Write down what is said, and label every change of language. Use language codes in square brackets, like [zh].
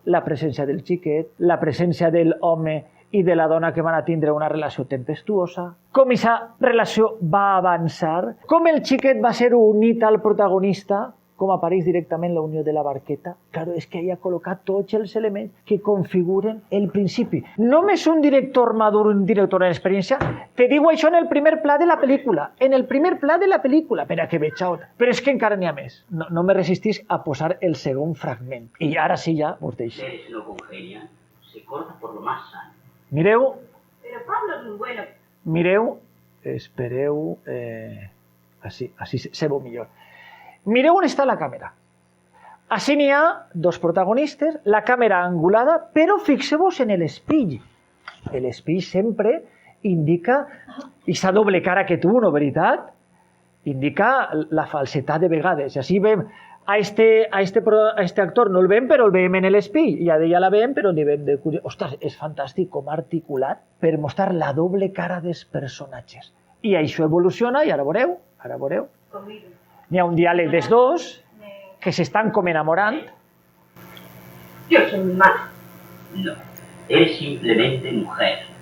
[ca] La presència del xiquet, la presència de l'home i de la dona que van a tindre una relació tempestuosa, com aquesta relació va avançar, com el xiquet va ser unit al protagonista, com apareix directament la unió de la barqueta. Claro, és que ell ha col·locat tots els elements que configuren el principi. Només un director madur, un director en experiència, te diu això en el primer pla de la pel·lícula. En el primer pla de la pel·lícula, per a que vegeu. Però és que encara n'hi ha més. No me resistís a posar el segon fragment. I ara sí ja us deixo. [es] No congenia, se corta por lo más sano. [ca] Mireu. [es] Pero Pablo es muy bueno. [ca] Mireu. Espereu. Així se veu millor. Mireu on està la càmera. Així n'hi ha dos protagonistes, la càmera angulada, però fixeu-vos en l'espill. L'espill sempre indica aquesta doble cara que tu, no veritat? Indica la falsetat de vegades. Així veiem a este actor no el veiem, però el veiem en l'espill. I a ella la veiem, però li veiem de curiós. Ostres, és fantàstic com articulat per mostrar la doble cara dels personatges. I això evoluciona, i ara veureu. N'hi ha un diàleg dels dos que s'estan com enamorant. [es] Yo soy muy mala. No, eres simplemente mujer.